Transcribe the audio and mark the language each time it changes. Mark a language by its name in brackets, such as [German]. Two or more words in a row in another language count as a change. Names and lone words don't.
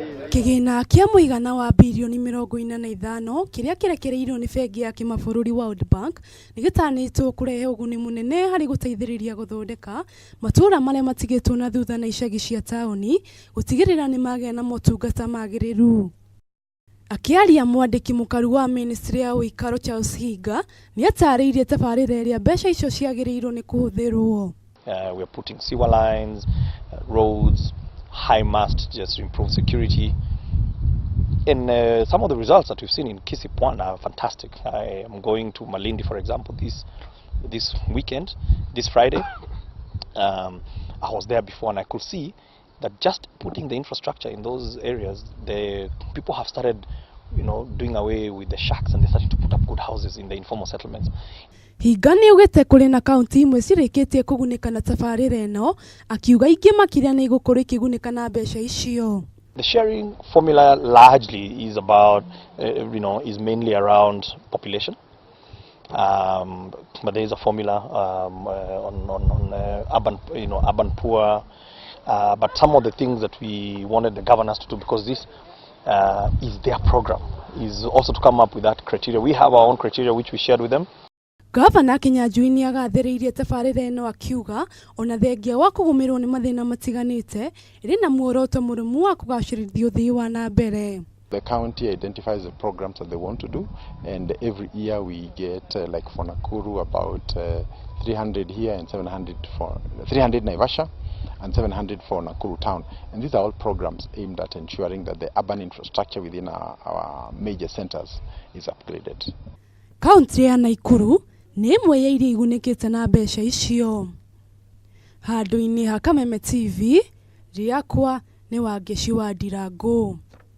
[Kikuyu] Kigina kia muigana wa bilioni 45 kiria kirekereirio ni bengi ya kimabũrũri World Bank ni gitanĩtwo kurehe ũguni munene hari guteithĩrĩria guthondeka matura maria matigĩtwo na thutha na icagi cia taoni gutigĩrĩra ni magĩa na motungata magĩrĩru. Akiaria mwandĩki mũkaru wa ministry ya ũikaro Charles Higa ni atarĩirie tabarĩra ĩrĩa mbeca icio ciagĩrĩirwo ni kuhũthĩrwo. [English] We are putting sewer lines, roads, high mast just to improve security. And some of the results that we've seen in Kisipwan are fantastic. I am going to Malindi, for example, this weekend, this Friday. I was there before and I could see that just putting the infrastructure in those areas, the people have started, doing away with the shacks and they're starting to put up good houses in the informal settlements. [Kikuyu] Higa ni ugite kuri na kaunti imwe cirĩkĩtie kũgunĩka na tabarĩra ĩno, akiuga ingĩ makĩria nĩ igũkorwo ikĩgunĩka na mbeca icio. [English] The sharing formula largely is about, is mainly around population. But there is a formula on urban, urban poor. But some of the things that we wanted the governors to do, because this is their program, is also to come up with that criteria. We have our own criteria which we shared with them. [Kikuyu] Gavana Kinyanjui ni agathĩrĩirie tabarĩra ĩno akiuga ona thengia wa kũgũmĩrwo nĩ mathĩna matiganĩte ĩrĩ na muoroto mũrũmu wa kũgacĩrithia ũthii wa na mbere. [English] The county identifies the programs that they want to do, and every year we get like for Nakuru about 300 here and 700 for 300 Naivasha and 700 for Nakuru town, and these are all programs aimed at ensuring that the urban infrastructure within our major centers is upgraded. [Kikuyu] Kaunti ya Nakuru ni imwe ya iria igunĩkĩte na mbeca icio. Handũ-inĩ ha Kameme TV, rĩakwa nĩ Wangeci wa Ndirango.